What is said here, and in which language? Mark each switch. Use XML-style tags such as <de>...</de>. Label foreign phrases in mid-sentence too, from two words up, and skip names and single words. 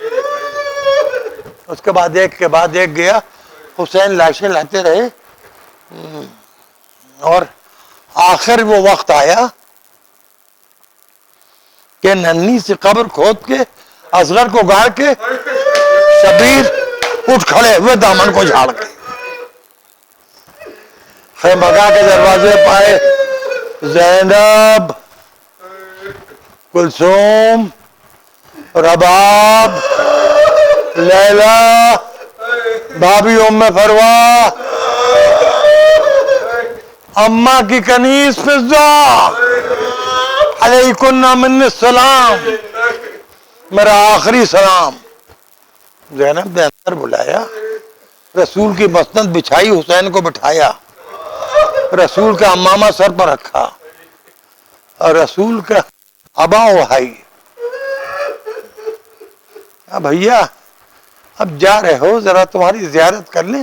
<ur>اس کے بعد ایک کے بعد ایک گیا. حسین لاشیں لاتے رہے اور آخر وہ وقت آیا کہ ننھی سی قبر کھود کے اصغر کو گاڑ کے شبیر اٹھ کھڑے ہوئے دامن کو جھاڑ کے. خیمگاہ کے دروازے پائے زینب کلثوم، رباب، لیلیٰ، بھابھی ام فروہ، اماں کی کنیز فضہ,</ur> <ar>عليكنّ منّي سلام,</ar> <ur>میرا آخری سلام. زینب نے اندر بلایا، رسول کی مسند بچھائی، حسین کو بٹھایا، رسول کا عمامہ سر پر رکھا اور رسول کا عبا وہائی. بھیا اب جا رہے ہو، ذرا تمہاری زیارت کر لیں.</ur>